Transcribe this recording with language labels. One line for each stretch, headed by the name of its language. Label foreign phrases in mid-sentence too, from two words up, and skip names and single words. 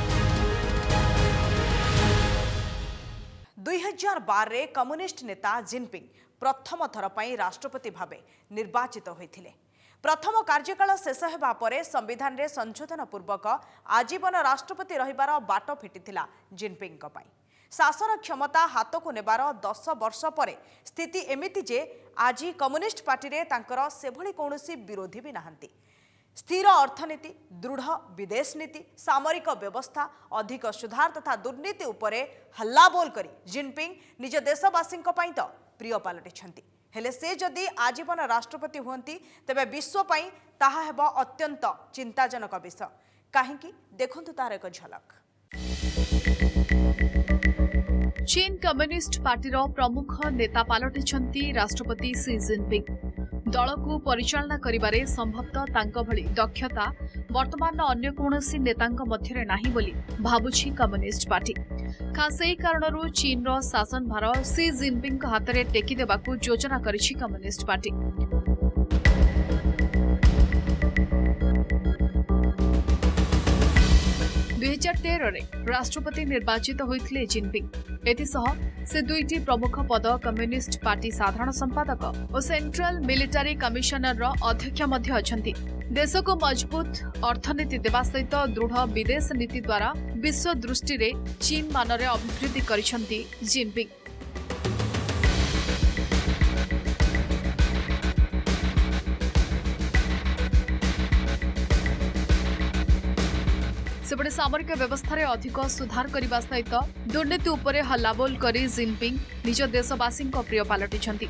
Odia: 2012 ରେ କମ୍ୟୁନିଷ୍ଟ ନେତା ଜିନପିଂ ପ୍ରଥମ ଥର ପାଇଁ ରାଷ୍ଟ୍ରପତି ଭାବେ ନିର୍ବାଚିତ ହୋଇଥିଲେ। ପ୍ରଥମ କାର୍ଯ୍ୟକାଳ ଶେଷ ହେବା ପରେ ସମ୍ବିଧାନ ରେ ସଂଶୋଧନ ପୂର୍ବକ ଆଜୀବନ ରାଷ୍ଟ୍ରପତି ରହିବାର ବାଟ ଫିଟିଥିଲା ଜିନପିଂ ଙ୍କ ପାଇଁ। ଶାସନ କ୍ଷମତା ହାତ କୁ ନେବାର 10 ବର୍ଷ ପରେ ସ୍ଥିତି ଏମିତି ଯେ ଆଜି କମ୍ୟୁନିଷ୍ଟ ପାର୍ଟି ରେ ତାଙ୍କର ସେଭଳି କୌଣସି ବିରୋଧୀ ବି ନାହାନ୍ତି। ସ୍ଥିର ଅର୍ଥନୀତି, ଦୃଢ଼ ବିଦେଶ ନୀତି, ସାମରିକ ବ୍ୟବସ୍ଥା, ଅଧିକ ସୁଧାର ତଥା ଦୁର୍ନୀତି ଉପରେ ହଲ୍ଲା ବୋଲ କରି ଜିନପିଂ ନିଜ ଦେଶବାସୀ ପ୍ରିୟ ପାଲଟିଛନ୍ତି। ହେଲେ ସେ ଯଦି ଆଜୀବନ ରାଷ୍ଟ୍ରପତି ହୁଅନ୍ତି ତେବେ ବିଶ୍ୱ ପାଇଁ ତାହା ହେବ ଅତ୍ୟନ୍ତ ଚିନ୍ତାଜନକ ବିଷୟ। କାହିଁକି ଦେଖନ୍ତୁ ତାର ଏକ ଝଲକ। ଚୀନ କମ୍ୟୁନିଷ୍ଟ ପାର୍ଟିର ପ୍ରମୁଖ ନେତା ପାଲଟିଛନ୍ତି ରାଷ୍ଟ୍ରପତି ସି ଜିନପିଂ। ଦଳ କୁ ପରିଚାଳନା କରିବାରେ ସମ୍ଭବତଃ ତାଙ୍କ ଭଳି ଦକ୍ଷତା ବର୍ତ୍ତମାନ ଅନ୍ୟ କୌଣସି ନେତାଙ୍କ ମଧ୍ୟରେ ନାହିଁ ବୋଲି ଭାବୁଛି କମ୍ୟୁନିଷ୍ଟ ପାର୍ଟି। ଖାସ ଏହି କାରଣରୁ ଚୀନ ର ଶାସନ ଭାର ସି ଜିନପିଂ ହାତରେ ଟେକି ଦେବାକୁ ଯୋଜନା କରିଛି କମ୍ୟୁନିଷ୍ଟ ପାର୍ଟି। 2013 ରେ ରାଷ୍ଟ୍ରପତି ନିର୍ବାଚିତ ହୋଇଥିଲେ ଜିନପିଂ। ଏଥିସହ ସେ ଦୁଇଟି ପ୍ରମୁଖ ପଦ କମ୍ୟୁନିଷ୍ଟ ପାର୍ଟି ସାଧାରଣ ସମ୍ପାଦକ ଓ
English: Central Military Commissioner
Odia: ର ଅଧ୍ୟକ୍ଷ ମଧ୍ୟ ଅଛନ୍ତି। ଦେଶ କୁ ମଜବୁତ ଅର୍ଥନୀତି ଦେବା ସହିତ ଦୃଢ଼ ବିଦେଶ ନୀତି ଦ୍ୱାରା ବିଶ୍ୱ ଦୃଷ୍ଟି ରେ ଚୀନ ମାନରେ ଅଭିବୃଦ୍ଧି କରିଛନ୍ତି ଜିନପିଂ। ସେପଟେ ସାମରିକ ବ୍ୟବସ୍ଥା ରେ ଅଧିକ ସୁଧାର କରିବା ସହିତ ଦୁର୍ନୀତି ଉପରେ ହଲ୍ଲାବୋଲ କରି ଜିନପିଂ ନିଜ ଦେଶବାସୀ ପ୍ରିୟ ପାଲଟିଛନ୍ତି।